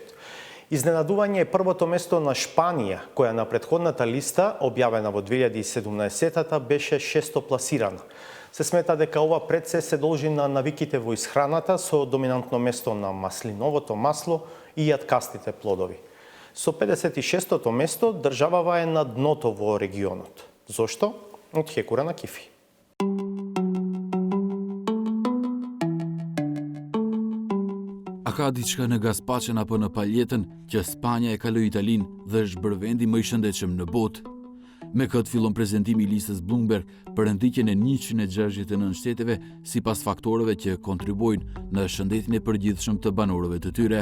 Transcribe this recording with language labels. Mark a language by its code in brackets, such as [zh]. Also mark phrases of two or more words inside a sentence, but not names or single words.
[mk] Изненадување е првото место на Шпанија, која на претходната листа, објавена во 2017-та, беше 600 пласирана. Се смета дека ова пред се должи на навиките во исхраната со доминантно место на маслиновото масло и јаткастите плодови. Со 56-тото место, државава е на дното во регионот. Зошто? Од Хекура на Кифи. [sq] Ka diçka në gazpaqen apo në paljetën që Spanja e ka lë Italin dhe është bërë vendi më i shëndetshëm në botë. Me këtë fillon prezentimi i listës Bloomberg për ndikjen e 169 shteteve sipas faktorëve që kontribuojnë në shëndetin e përgjithshëm të banorëve të tyre.